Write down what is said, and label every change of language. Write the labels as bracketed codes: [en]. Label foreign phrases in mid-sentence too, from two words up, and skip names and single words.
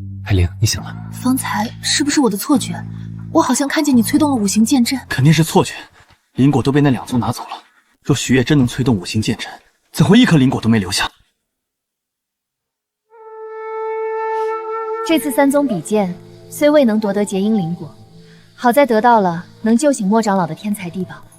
[zh] 佩灵，你醒了。方才是不是我的错觉？我好像看见你催动了五行剑阵。肯定是錯覺，靈果都被那2宗拿走了。若許月真能催動五行劍陣，怎會一顆靈果都沒留下？這次3宗比劍雖未能奪得結陰靈果，好在得到了能救醒莫長老的天才地寶。